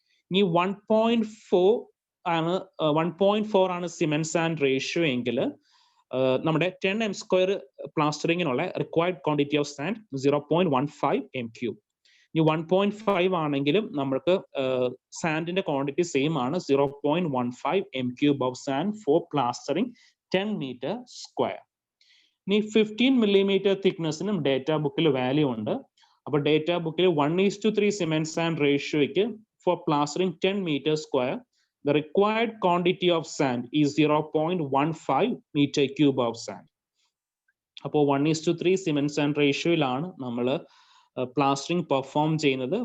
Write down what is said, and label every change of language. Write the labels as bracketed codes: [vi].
[ml] ഇനി 1.4 ആണ് cement sand ratio എങ്കിൽ നമ്മുടെ 10 m² പ്ലാസ്റ്ററിങ്ങിനുള്ള required quantity of sand 0.15 m³. ഇനി 1.5 ആണെങ്കിലും നമുക്ക് സാൻഡിന്റെ ക്വാണ്ടിറ്റി സെയിം ആണ്, 0.15 m³ of sand four plastering 10 m². ഇനി 15 mm തിക്നെസ്സിനും ഡേറ്റാ ബുക്കിൽ വാല്യൂ ഉണ്ട്. അപ്പൊ ഡേറ്റാ ബുക്കിൽ 1:3 cement sand റേഷ്യോയ്ക്ക് four plastering 10 m², [en] the required quantity of sand is 0.15 m³ of sand. [ml] അപ്പോൾ 1:3 സിമെന്റ് സാൻഡ് റേഷ്യോയിലാണ് നമ്മൾ പ്ലാസ്റ്ററിംഗ് പെർഫോം ചെയ്യുന്നത്.